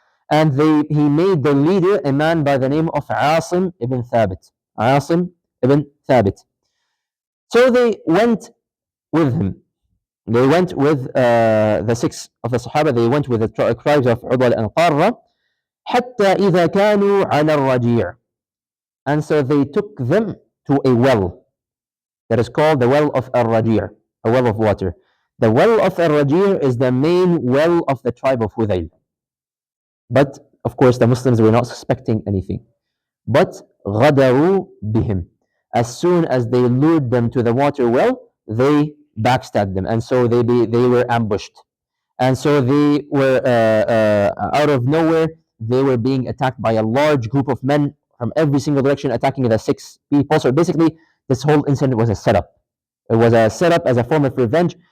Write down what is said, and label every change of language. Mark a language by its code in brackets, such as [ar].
[en] And he made the leader a man by the name of Asim ibn Thabit. Asim ibn Thabit. So they went with him. They went with the 6 of the Sahaba. They went with the tribes of Udal and Qarra. [ar] حتى إذا كانوا على الرجيع. [en] And so they took them to a well that is called the well of Ar-Raji', a well of water. The well of Ar-Raji is the main well of the tribe of Hudayl. But of course, the Muslims were not suspecting anything. But [ar] غَدَرُوا بِهِمْ. [en] As soon as they lured them to the water well, they backstabbed them. And so they were ambushed. And so they were, out of nowhere, they were being attacked by a large group of men from every single direction, attacking the 6 people. So basically, this whole incident was a setup. It was a setup as a form of revenge.